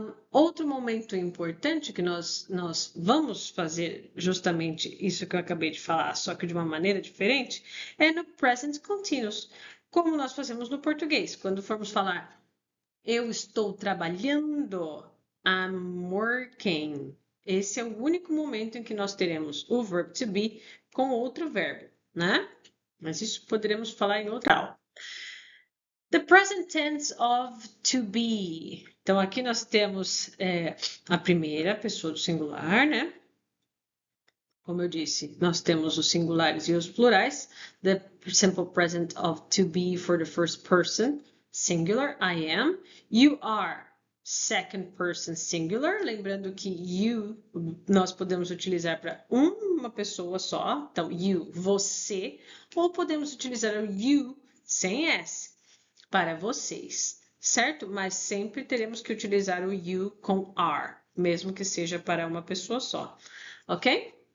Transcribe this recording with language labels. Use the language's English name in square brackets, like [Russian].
[Portuguese] Outro momento importante que nós vamos fazer justamente isso que eu acabei de falar, só que de uma maneira diferente, é no present continuous, como nós fazemos no português. Quando formos falar, eu estou trabalhando, [English] I'm working. [Portuguese] Esse é o único momento em que nós teremos o verb to be com outro verbo, né? Mas isso poderemos falar em outra aula. [English] The present tense of to be. [Portuguese] Então, aqui nós temos a primeira pessoa do singular, né? Como eu disse, nós temos os singulares e os plurais. [English] The simple present of to be for the first person, singular, I am. You are, second person singular. [Portuguese] Lembrando que you nós podemos utilizar para uma pessoa só. Então, you, você. Ou podemos utilizar o you sem S para vocês, certo? Mas sempre teremos que utilizar o you com are, mesmo que seja para uma pessoa só, ok?